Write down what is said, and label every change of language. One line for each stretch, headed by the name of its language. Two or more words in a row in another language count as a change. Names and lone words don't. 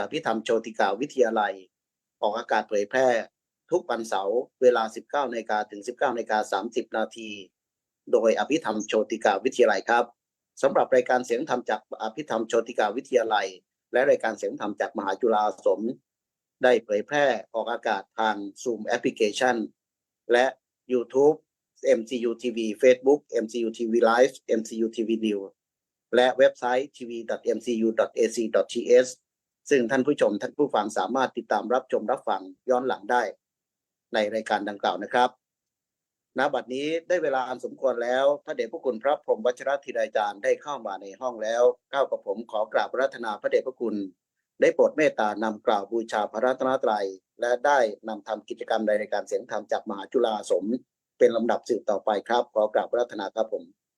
Thai: พิธรรมโชติกาวิทยาลัยออกอากาศเผยแพร่ทุกวันเสาร์เวลา 19 นาฬิกาถึง 19 นาฬิกา 30 นาทีโดยอภิธรรมโชติกาวิทยาลัยครับสำหรับรายการเสียงธรรมจากอภิธรรมโชติกาวิทยาลัยและรายการเสียงธรรมจากมหาจุฬาอาสมได้เผยแพร่ออกอากาศทาง Zoom Application และ YouTube MCU TV Facebook MCU TV Live MCU TV New และเว็บไซต์ tv.mcu.ac.th ซึ่งท่านผู้ชมท่านผู้ฟังสามารถติดตามรับชมรับฟังย้อนหลังได้ในรายการดังกล่าวนะครับณ บัดนี้ได้เวลาอันสมควรแล้วพระเดชพระคุณพระพรหมวชิรธีราจารย์ได้เข้ามาในห้องแล้วก้าวกับผมขอกราบอาราธนาพระเดชพระคุณได้โปรดเมตตานำกล่าวบูชาพระรัตนตรัยและได้นำทำกิจกรรมในรายการเสียงธรรมจากมหาจุฬาอาสมเป็นลำดับสืบต่อไปครับขอกราบอาราธนาครับผม